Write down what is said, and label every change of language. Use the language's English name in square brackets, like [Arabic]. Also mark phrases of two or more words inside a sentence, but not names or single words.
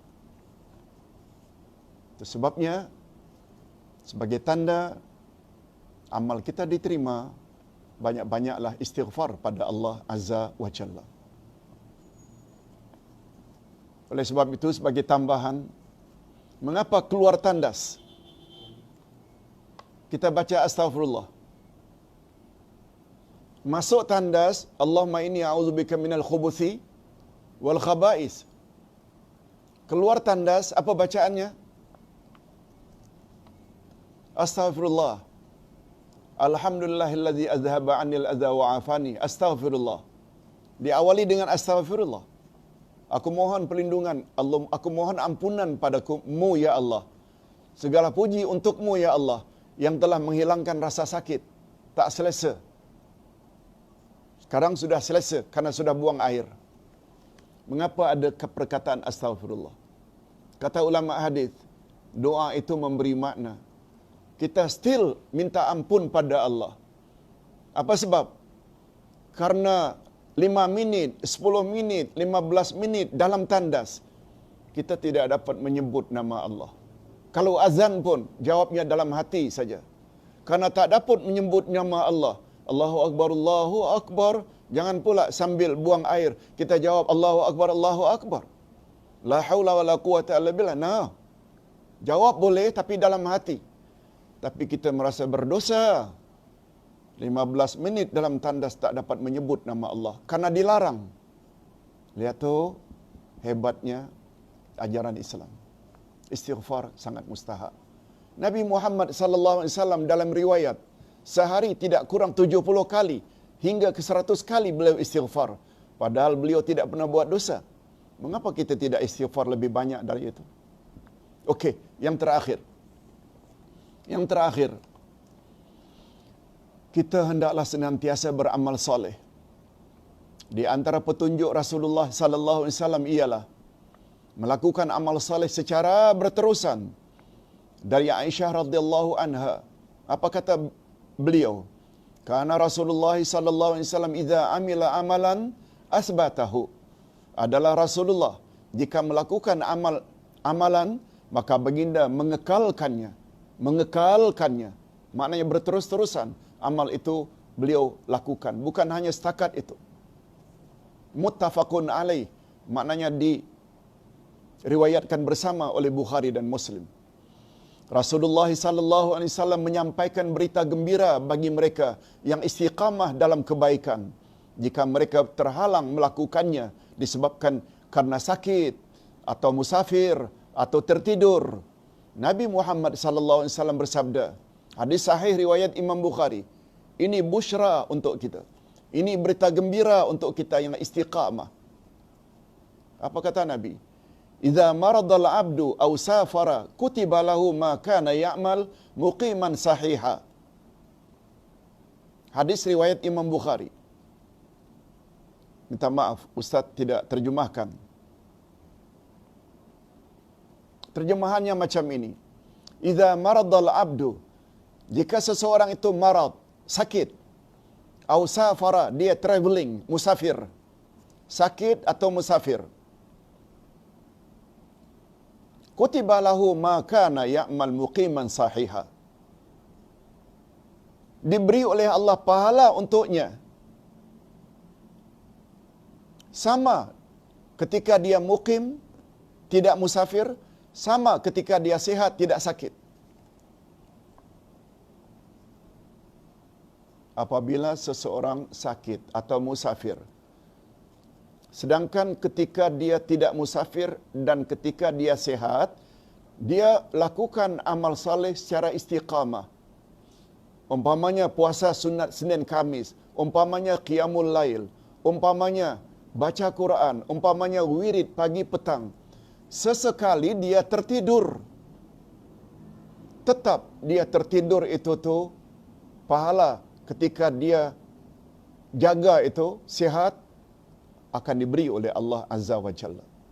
[Malay] Itu sebabnya sebagai tanda amal kita diterima, banyak-banyaklah istighfar pada Allah [Arabic] عز وجل. [Malay] Oleh sebab itu, sebagai tambahan, mengapa keluar tandas kita baca astaghfirullah? Masuk tandas, [Arabic] اللهم إني أعوذ بك من الخبث والخبائث. [Malay] Keluar tandas, apa bacaannya? Astaghfirullah. [Arabic] الحمد لله الذي أذهب عني الأذى وعافاني. [Malay] Astaghfirullah. Diawali dengan astaghfirullah. Aku mohon perlindungan Allah, aku mohon ampunan padamu ya Allah. Segala puji untukmu ya Allah yang telah menghilangkan rasa sakit. Tak selesa. Sekarang sudah selesa karena sudah buang air. Mengapa ada perkataan astaghfirullah? Kata ulama hadis, doa itu memberi makna. Kita still minta ampun pada Allah. Apa sebab? Karena 5 minit, 10 minit, 15 minit dalam tandas, kita tidak dapat menyebut nama Allah. Kalau azan pun, jawabnya dalam hati saja. Karena tak dapat menyebut nama Allah. [Arabic] الله أكبر، الله أكبر. [Malay] Jangan pula sambil buang air, kita jawab [Arabic] الله أكبر، الله أكبر. لا حول ولا قوة إلا بالله. [Malay] Nah, jawab boleh tapi dalam hati. Tapi kita merasa berdosa. 15 minit dalam tandas tak dapat menyebut nama Allah karena dilarang. Lihat tu hebatnya ajaran Islam. Istighfar sangat mustahak. Nabi Muhammad [Arabic] صلى الله عليه وسلم [Malay] dalam riwayat sehari tidak kurang 70 kali hingga ke 100 kali beliau istighfar, padahal beliau tidak pernah buat dosa. Mengapa kita tidak istighfar lebih banyak dari itu? Okey, yang terakhir. Yang terakhir, kita hendaklah senantiasa beramal soleh. Di antara petunjuk Rasulullah [Arabic] صلى الله عليه وسلم [Malay] ialah melakukan amal soleh secara berterusan. Dari Aisyah [Arabic] رضي الله عنها, [Malay] apa kata beliau? [Arabic] Karena Rasulullah صلى الله عليه وسلم إذا عمل عملا أثبته. [Malay] Adalah Rasulullah jika melakukan amalan maka baginda mengekalkannya. Maknanya berterus-terusan amal itu beliau lakukan, bukan hanya setakat itu. [Arabic] متفق عليه, [Malay] maknanya diriwayatkan bersama oleh Bukhari dan Muslim. Rasulullah [Arabic] صلى الله عليه وسلم [Malay] menyampaikan berita gembira bagi mereka yang istiqamah dalam kebaikan jika mereka terhalang melakukannya disebabkan karena sakit atau musafir atau tertidur. Nabi Muhammad [Arabic] صلى الله عليه وسلم [Malay] bersabda, hadis sahih riwayat Imam Bukhari, ini busyra untuk kita. Ini berita gembira untuk kita yang istiqamah. Apa kata Nabi? [Arabic] إذا مرض العبد أو سافر كتب له ما كان يعمل مقيما صحيحا. [Malay] Hadis riwayat Imam Bukhari. Minta maaf, Ustaz tidak terjemahkan. Terjemahannya macam ini. [Arabic] إذا مرض العبد, [Malay] jika seseorang itu marad, sakit, [Arabic] أو سافر, [Malay] dia traveling, musafir, sakit atau musafir, [Arabic] كتب له ما كان يعمل مقيما صحيحا, [Malay] diberi oleh Allah pahala untuknya sama ketika dia mukim, tidak musafir, sama ketika dia sehat, tidak sakit. Apabila seseorang sakit atau musafir, sedangkan ketika dia tidak musafir dan ketika dia sehat, dia lakukan amal saleh secara istiqamah. Umpamanya puasa sunat Senin Kamis, umpamanya qiyamul lail, umpamanya baca Quran, umpamanya wirid pagi petang. Sesekali dia tertidur, tetap dia tertidur itu tu pahala ketika dia jaga itu sihat akan diberi oleh Allah [Arabic] عز وجل.